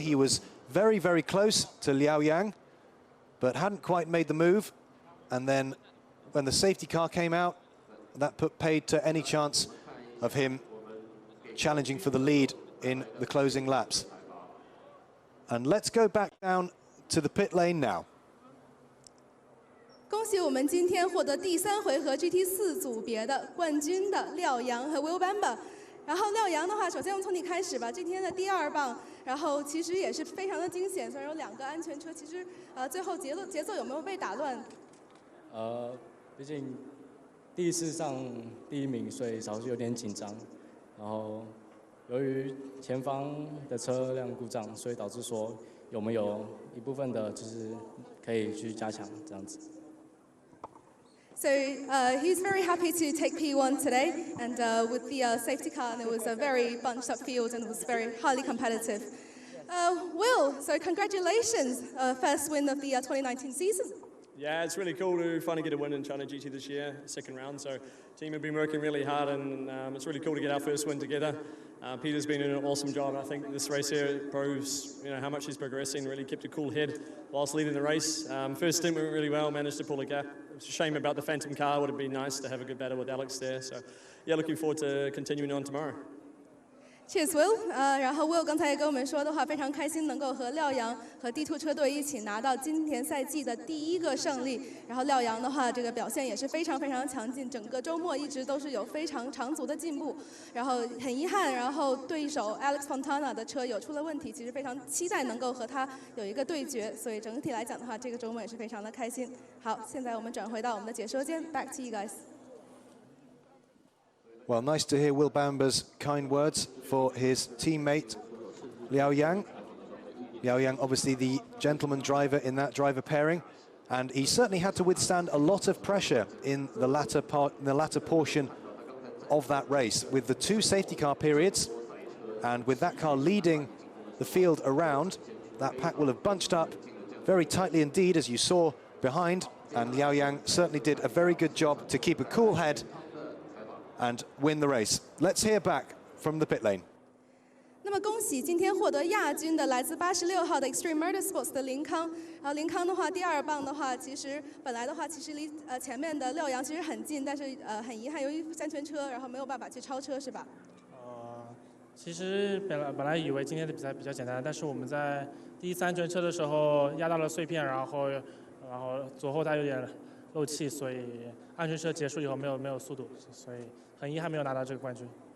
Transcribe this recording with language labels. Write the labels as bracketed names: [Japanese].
[English] He was very, very close to Liao Yang, but hadn't quite made the move. And then when the safety car came out, that put paid to any chance of him challenging for the lead in the closing laps. And let's go back down to the pit lane now. [Chinese] 恭喜我们今天获得第3回合 GT4 组别的冠军的廖阳和 Will Bamba。然后廖阳的话，首先我们从你开始吧。今天的第2棒，然后其实也是非常的惊险，虽然有2个安全车，其实最后节奏有没有被打乱？毕竟第一次上第1名，所以稍微有点紧张。然后由于前方的车辆故障，所以导致说有没有一部分的就是可以去加强这样子。 [English] So he's very happy to take P1 today, and with the safety car, and it was a very bunched up field and it was very highly competitive. Will, so congratulations, first win of the 2019 season. Yeah, it's really cool to finally get a win in China GT this year, second round. So team have been working really hard, and it's really cool to get our first win together. Peter's been doing an awesome job. I think this race here proves, how much he's progressing. Really kept a cool head whilst leading the race. First stint went really well, managed to pull a gap. It's a shame about the Phantom car. Would have been nice to have a good battle with Alex there. So yeah, looking forward to continuing on tomorrow. Cheers, Will. [Chinese] 然后 Will 刚才也跟我们说的话，非常开心能够和廖阳和 D2 车队一起拿到今年赛季的第1个胜利。然后廖阳的话，这个表现也是非常非常强劲，整个周末一直都是有非常长足的进步。然后很遗憾，然后对手 Alex Fontana 的车有出了问题，其实非常期待能够和他有一个对决。所以整体来讲的话，这个周末也是非常的开心。好，现在我们转回到我们的解说间 ， [English] Back to you guys. Well, nice to hear Will Bamba's kind words for his teammate, Liao Yang. Liao Yang, obviously the gentleman driver in that driver pairing, and he certainly had to withstand a lot of pressure in the latter portion of that race, with the 2 safety car periods, and with that car leading the field around. That pack will have bunched up very tightly indeed, as you saw behind, and Liao Yang certainly did a very good job to keep a cool head and win the race. Let's hear back from the pit lane. [Chinese] 那么恭喜今天获得亚军的来自86号的 Extreme Motorsports 的林康。然后林康的话，第2棒的话，其实本来的话，其实离前面的廖阳其实很近，但是很遗憾，由于3圈车，然后没有办法去超车，是吧？其实本来以为今天的比赛比较简单，但是我们在第3圈车的时候压到了碎片，然后左后胎有点漏气，所以2圈车结束以后没有速度，所以很遗憾没有拿到这个冠军。